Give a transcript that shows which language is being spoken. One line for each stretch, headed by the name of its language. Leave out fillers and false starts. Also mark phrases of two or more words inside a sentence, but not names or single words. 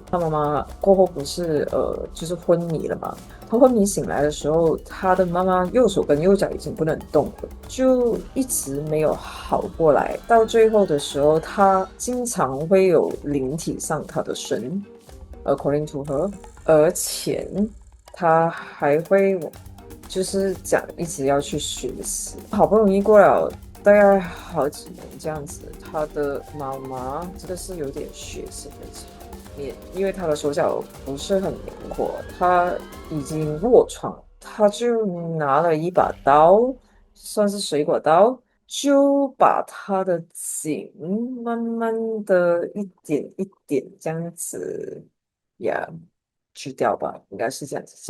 Chinese: 他媽媽過後不是就是昏迷了嘛？他昏迷醒來的時候，他的媽媽右手跟右腳已經不能動了，就一直沒有好過來。到最後的時候，他經常會有靈體上他的身 ，
English: according to her，
Chinese: 而且他還會就是講一直要去學習。好不容易過了大概好幾年這樣子，他的媽媽這個是有點血腥的。因為他的手腳不是很靈活，他已經臥床，他就拿了一把刀，算是水果刀，就把他的頸慢慢的一點一點這樣子去掉吧，應該是這樣子講。